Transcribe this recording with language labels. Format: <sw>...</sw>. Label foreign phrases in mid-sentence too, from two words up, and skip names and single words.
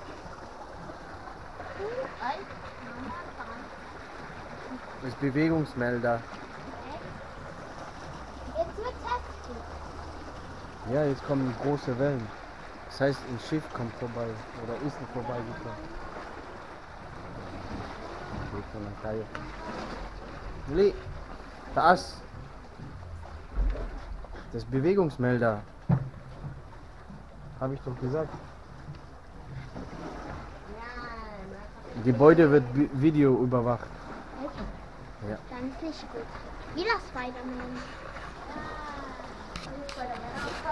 <de>Das ist Bewegungsmelder. Jetzt wird's heftig. Ja, jetzt kommen große Wellen. Das heißt, ein Schiff kommt vorbei. Oder ist vorbeigekommen.</de> <tl>Dito lang tayo. Muli! Taas!</tl> <de>Das ist Bewegungsmelder. Habe ich doch gesagt. Gebäude wird Video überwacht. Okay. Ja. Dann ist nicht gut. Wieder Spider-Man.</de>